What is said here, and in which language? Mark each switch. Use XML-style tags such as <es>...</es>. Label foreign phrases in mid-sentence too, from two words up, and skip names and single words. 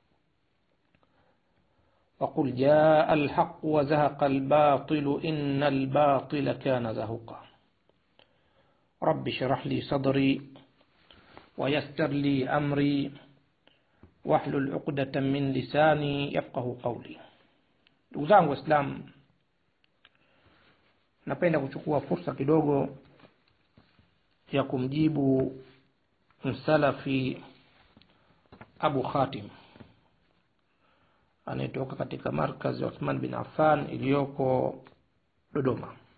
<ar>وقل جاء الحق وزهق الباطل إن الباطل كان زهوقا. رب اشرح لي صدري ويسر لي أمري واحلل عقدة من لساني يفقهوا قولي.</ar> <sw>Ndugu zangu Waislamu, napenda kuchukua fursa kidogo ya kumjibu msalafi Abu Khatim anayetoka katika markazi ya Uthman bin Affan iliyoko Dodoma.</sw>